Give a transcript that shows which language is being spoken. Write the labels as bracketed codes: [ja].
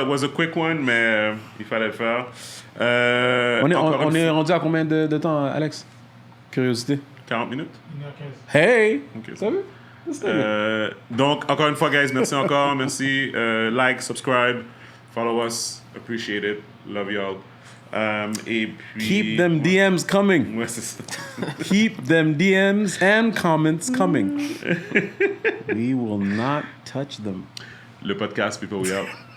[en] It was a quick one, [fr] mais il fallait le faire. On est rendu à combien de temps, Alex? Curiosité. 40 minutes? 1h15. Hey! Okay. Ça va? Donc, encore une fois, guys, merci encore. Merci. [en] Like, subscribe, follow us. Appreciate it. Love y'all. [fr] Et puis... [en] Keep them DMs coming. [fr] Ouais, c'est ça. [en] Keep them DMs and comments coming. We will not touch them. [fr] Le podcast, [en] people, we out.